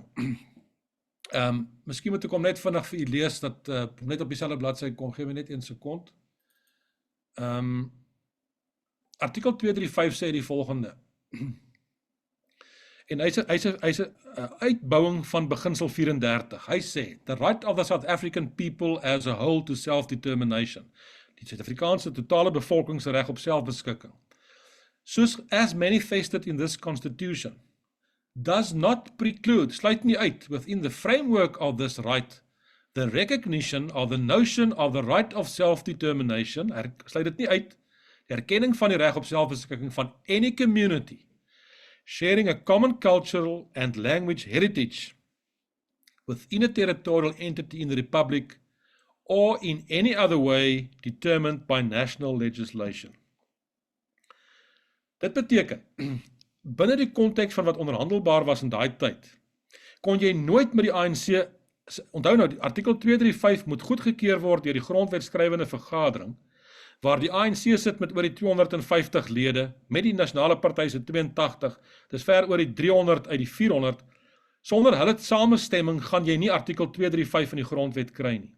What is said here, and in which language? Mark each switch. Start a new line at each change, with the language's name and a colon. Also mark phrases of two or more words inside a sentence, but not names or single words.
Afrikaans: Miskien moet ek hom net vinnig vir u lees, dat net op dieselfde bladsy kom, gee my net 1 sekond. Artikel 235 sê die volgende, en hy's 'n uitbouing van beginsel 34. Hy sê,
English: the right of the South African people as a whole to self-determination.
Afrikaans: Die Suid-Afrikaanse totale bevolkingsreg op selfbeskikking.
English: Soos as manifested in this constitution, does not preclude,
Afrikaans: sluit nie uit,
English: within the framework of this right, the recognition of the notion of the right of self-determination,
Afrikaans: sluit dit nie uit, die erkenning van die reg op selfbeskikking van
English: any community, sharing a common cultural and language heritage within a territorial entity in the Republic or in any other way determined by national legislation.
Afrikaans: Dit beteken, binne die konteks van wat onderhandelbaar was in daai tyd, kon jy nooit met die ANC, onthou nou, die artikel 235 moet goedgekeur word deur die grondwetskrywende vergadering, waar die ANC sit met oor die 250 lede, met die nasionale party se 82, dis ver oor die 300 uit die 400, sonder hulle samestemming gaan jy nie artikel 235 in die grondwet kry nie.